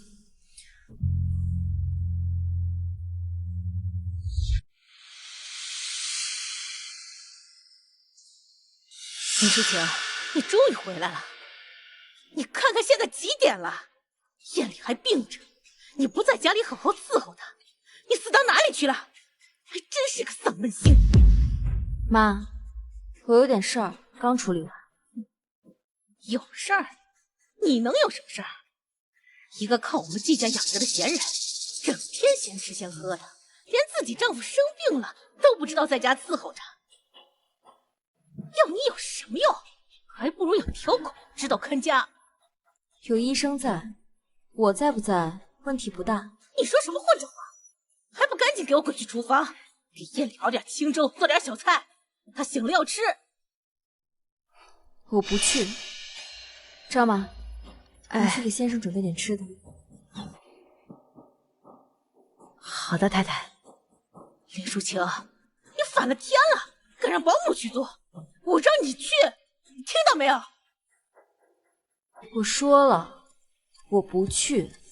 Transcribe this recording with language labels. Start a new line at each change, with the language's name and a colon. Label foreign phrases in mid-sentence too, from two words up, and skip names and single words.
Chinese: 林淑晴，你終於回來了！你看看現在幾點了？燕里還病着，你不在家裡好好伺候她，你死到哪裡去了？還真是個喪門星！媽，我有點事兒，剛處理完。有事兒？你能有什麼事兒？一個靠我們季家養着的閒人，整天閒吃閒喝的，連自己丈夫生病了都不知道在家伺候着。要你有什麼用？還不如有條狗知道看家。有醫生在，我在不在問題不大。你說什麼混賬話？還不趕緊給我滾去廚房，給燕里熬點清粥，做點小菜，她醒了要吃。我不去。張媽，你去給先生準備點吃的。好的，太太。林淑晴，你反了天了，敢讓保姆去做，我讓你去，你聽到沒有？我說了，我不去。